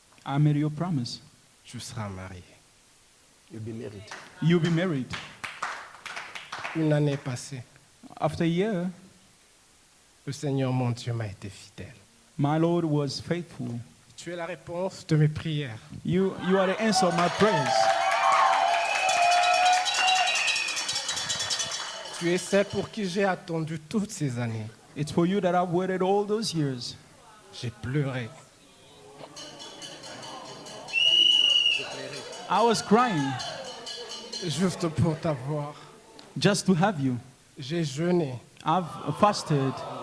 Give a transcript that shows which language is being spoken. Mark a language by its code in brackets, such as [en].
[en] I made you a promise. [fr] Tu seras marié. [en] You'll be married. You'll be married. [fr] Une année passée, [en] After a year, [fr] le Seigneur, mon Dieu, m'a été fidèle. [en] my Lord was faithful. [fr] Tu es la réponse de mes prières. [en] You are the answer of my prayers. [fr] Tu es celle pour qui j'ai attendu toutes ces années. [en] It's for you that I've waited all those years. [fr] J'ai pleuré. [en] I was crying [fr] Juste pour t'avoir. [en] just to have you. [fr] J'ai jeûné [en] I've fasted